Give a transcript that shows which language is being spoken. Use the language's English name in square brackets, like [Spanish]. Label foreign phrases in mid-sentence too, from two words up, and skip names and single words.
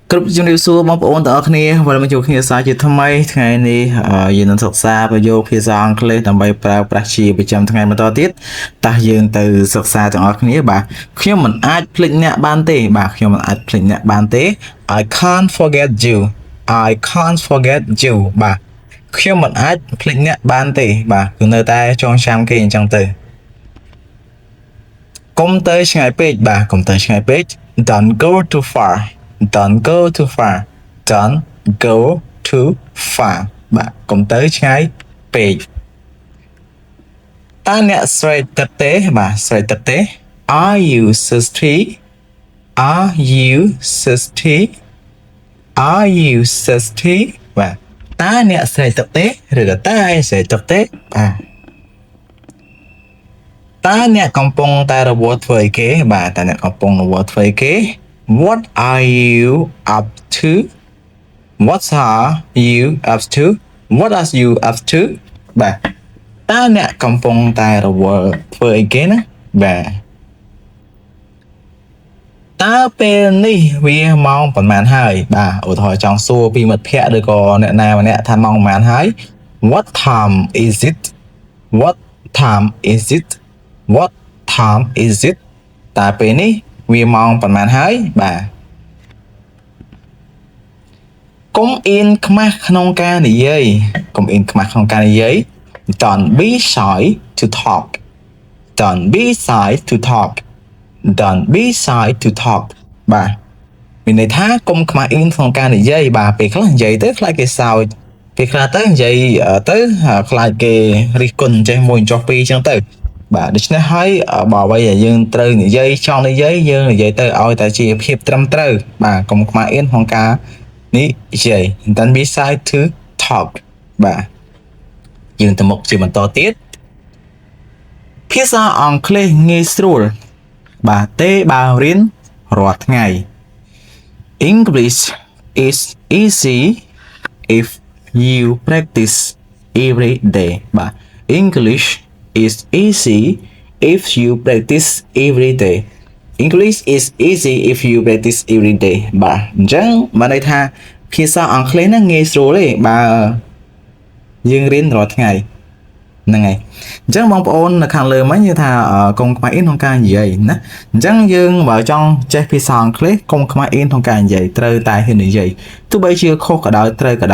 [Khmer] គ្រប់ជំរាបសួរបងប្អូនទាំងអស់គ្នាវិលមកជួបគ្នាសាជាថ្មីថ្ងៃនេះយើងនឹងសិក្សាប្រយោគភាសាអង់គ្លេសដើម្បីប្រើប្រាស់ជាប្រចាំថ្ងៃបន្តទៀតតោះយើងទៅសិក្សាទាំងអស់គ្នាបាទខ្ញុំមិនអាចភ្លេចអ្នកបានទេបាទខ្ញុំមិនអាចភ្លេចអ្នកបានទេ [English] I can't forget you I can't forget you [Khmer] បាទខ្ញុំមិនអាចភ្លេចអ្នកបានទេបាទគឺនៅតែចងចាំគេអញ្ចឹងទៅ កុំទៅឆ្ងាយពេកបាទកុំទៅឆ្ងាយពេក [English] Don't go too far Don't go too far Don't go too far [Khmer] បាទកុំទៅឆ្ងាយពេកតើអ្នកស្រេកទឹកទេបាទស្រេកទឹកទេ [English] Are you thirsty Are you thirsty Are you thirsty [Khmer] បាទតើអ្នកស្រេកទឹកទេឬក៏តើឯងស្រេកទឹកទេបាទ តើអ្នកកំពុងតែរវល់ធ្វើអីគេបាទតើអ្នកកំពុងរវល់ធ្វើអីគេ [English] What are you up to What are you up to What are you up to [Khmer] បាទតើអ្នកកំពុងតែរវល់ធ្វើអីគេណាបាទ តើពេលនេះវាម៉ោងប៉ុន្មានហើយបាទឧទាហរណ៍ចង់សួរពីមិត្តភ័ក្តិឬក៏អ្នកណាម្នាក់ថាម៉ោងប៉ុន្មានហើយ [English] What time is it What time is it What time is it [Khmer] តើពេលនេះវាម៉ោងប៉ុន្មានហើយបាទ កុំអៀនខ្មាស់ក្នុងការនិយាយកុំអៀនខ្មាស់ក្នុងការនិយាយ [English] Don't be shy to talk Don't be shy to talk Don't be shy to talk [Khmer] បាទមាន ន័យថាកុំខ្មាស់អៀនក្នុងការនិយាយបាទពេលខ្លះនិយាយទៅខ្លាចគេសើចពេលខ្លះទៅនិយាយទៅខ្លាចគេរិះគន់ចេះមួយចុះពីរអញ្ចឹងទៅបាទដូច្នេះហើយបើអ្វីដែលយើងត្រូវនិយាយចង់និយាយយើងនិយាយទៅឲ្យតែជាភាពត្រឹមត្រូវបាទកុំខ្មាស់អៀនក្នុងការនិយាយ [English] Don't be shy to talk [Khmer] បាទយើងទៅមុខជាបន្តទៀតភាសាអង់គ្លេសងាយស្រួលបាទទេបើរៀនរាល់ថ្ងៃ [English] English is easy if you practice every day បាទ English is easy if you practice every day English is easy if you practice every day [Khmer] បាទអញ្ចឹងបានន័យថាភាសាអង់គ្លេសហ្នឹងងាយស្រួលទេបើយើងរៀនរាល់ថ្ងៃហ្នឹងហើយអញ្ចឹងបងប្អូននៅខាងលើមិញនិយាយថាកុំខ្មាស់អៀនក្នុងការនិយាយណាអញ្ចឹងយើងបើចង់ចេះភាសាអង់គ្លេសកុំខ្មាស់អៀនក្នុងការនិយាយត្រូវតែហ៊ាននិយាយទោះបីជាខុសក៏ដោយត្រូវក៏